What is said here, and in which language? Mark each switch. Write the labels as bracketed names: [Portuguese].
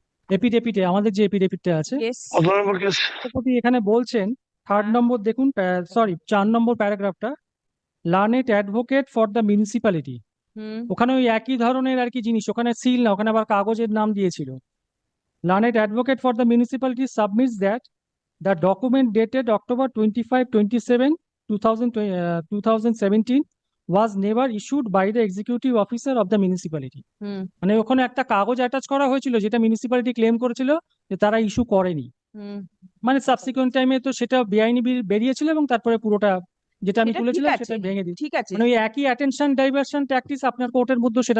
[Bangla] এপিডেপিটে আমাদের যে এপিডেপিটটা আছে, ইয়েস, [English] Honorable case. [Bangla] বিচারপতি এখানে বলছেন 3rd নম্বর দেখুন, sorry 4 number প্যারাগ্রাফটা, [English] Learned advocate for the municipality. [Bangla] হুম, ওখানে ওই একই ধরনের আর কি জিনিস, ওখানে সিল না, ওখানে আবার কাগজের নাম দিয়েছিল। [English] Learned advocate for the municipality submits that the document dated October 25-27, 2017 was never issued by the executive officer of the municipality. [Bangla] হুম, মানে ওখানে একটা কাগজ অ্যাটাচ করা হয়েছিল যেটা মিউনিসিপ্যালিটি ক্লেম করেছিল যে তারা ইস্যু করেনি। হুম, মানে সাবসিকুয়েন্ট টাইমে তো সেটা বেআইনি বেরিয়েছিল এবং তারপরে পুরোটা যেটা আমি সেটা ঠিক তুলেছিলাম আছে, সেটা ভেঙে দিই। ঠিক আছে। মানে ওই একই অ্যাটেনশন ডাইভারশন ট্যাকটিস আপনার কোর্টের মধ্যে সেটা